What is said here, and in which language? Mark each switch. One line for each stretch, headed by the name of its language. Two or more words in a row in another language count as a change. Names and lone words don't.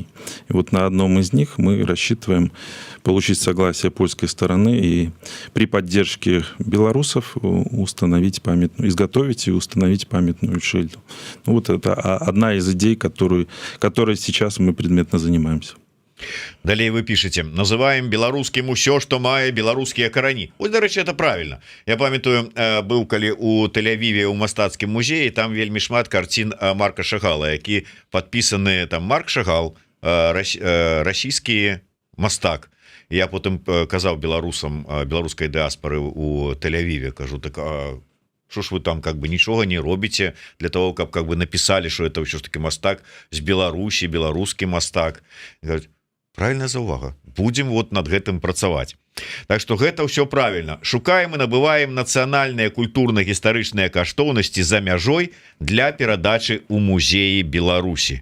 Russian: И вот на одном из них мы рассчитываем получить согласие польской стороны и при поддержке белорусов изготовить и установить памятную шильду. Ну, вот это одна из идей, которой сейчас мы предметно занимаемся.
Belarusian: Далей
Russian: вы пишете:
Belarusian: называем беларускім усё, што мае беларускія карані. Ось, дарэчы,
Russian: это правильно.
Belarusian: Я памятаю, быў калі у Тель-Авіве у мастацкім музеі, там вельмі шмат карцін Марка Шагала, які падпісаны там Марк Шагал, расійскі мастак. Я потым казаў беларусам беларускай дыаспары у Тель-Авіве, кажу,
Russian: так что ж вы там как бы ничего не робите для того, как бы написали, что это все ж таки
Belarusian: мастак з Беларусі, беларускі мастак. Правильная заўвага, будем вот над гэтым працаваць.
Russian: Так что
Belarusian: гэта ўсё правильно. Шукаем і набываем нацыянальныя культурна-гістарычныя каштоўнасці за мяжой для перадачы ў музеі Беларусі.